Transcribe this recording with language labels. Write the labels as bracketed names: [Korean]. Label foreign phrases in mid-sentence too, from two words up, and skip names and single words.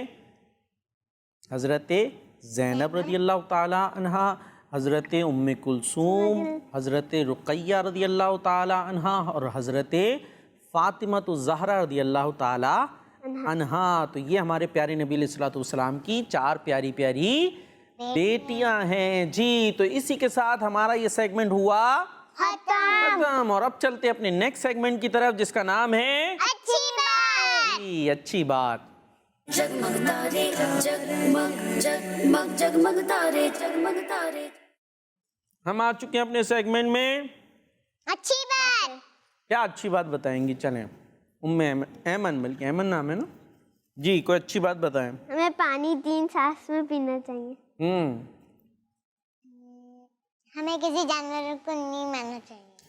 [Urdu] حضرت زینب [Arabic] رضی اللہ تعالی عنہا، [Urdu] حضرت ام کلثوم، حضرت رقیہ [Arabic] رضی اللہ تعالی عنہا [Urdu] اور حضرت فاطمہ الزہرا [Arabic] رضی اللہ تعالی عنہا۔ [Urdu] تو یہ ہمارے پیارے نبی [Arabic] علیہ الصلوۃ والسلام [Urdu] کی 4 پیاری پیاری بیٹیاں ہیں جی۔ تو اسی کے ساتھ ہمارا یہ سیگمنٹ ہوا ختم، اور اب چلتے اپنے [English] next segment [Urdu] کی طرف جس کا نام ہے جی اچھی بات۔ جگمگ تارے جگمگ جگمگ جگمگ تارے جگمگ تارے. ہم آ چکے ہیں اپنے سیگمنٹ میں اچھی بات۔ کیا اچھی بات بتائیں گی؟ چلیں ام ایمن، بلکہ ایمن نام ہے نا جی، کوئی اچھی بات بتائیں۔ ہمیں پانی 3 سانس میں پینا چاہیے۔ ہمیں کسی جانور کو نہیں مارنا چاہیے،